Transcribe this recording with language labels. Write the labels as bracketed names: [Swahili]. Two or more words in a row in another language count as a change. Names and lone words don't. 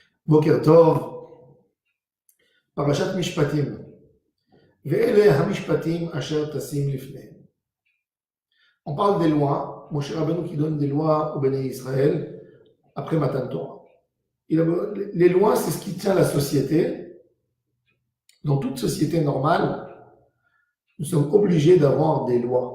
[Hebrew] בוקר טוב פרשת משפטים. ואלה המשפטים אשר תשים לפניהם. [French] On parle des lois. Moshe Rabbeinu qui donne des lois au [Hebrew] בני ישראל [French] après [Hebrew] מתן תורה. [French] Les lois, c'est ce qui tient la société. Dans toute société normale, nous sommes obligés d'avoir des lois.